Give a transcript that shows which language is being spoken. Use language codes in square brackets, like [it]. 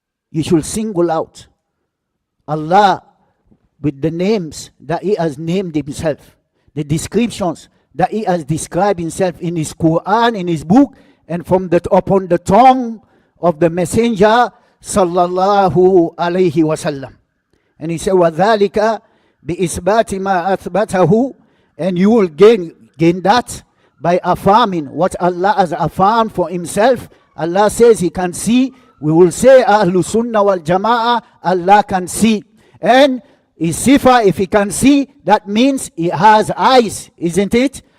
[en] You should single out Allah with the names that he has named himself, the descriptions that he has described himself in his Quran, in his book, and from upon the tongue of the Messenger sallallahu alayhi wa sallam. And he said, [ar] وَذَلِكَ بِإِثْبَاتِ مَا أَثْبَتَهُ. [en] And you will gain that by affirming what Allah has affirmed for himself. Allah says he can see. We will say Ahlul Sunnah wal Jama'ah, Allah can see. And his sifa, if he can see, that means he has eyes, isn't it?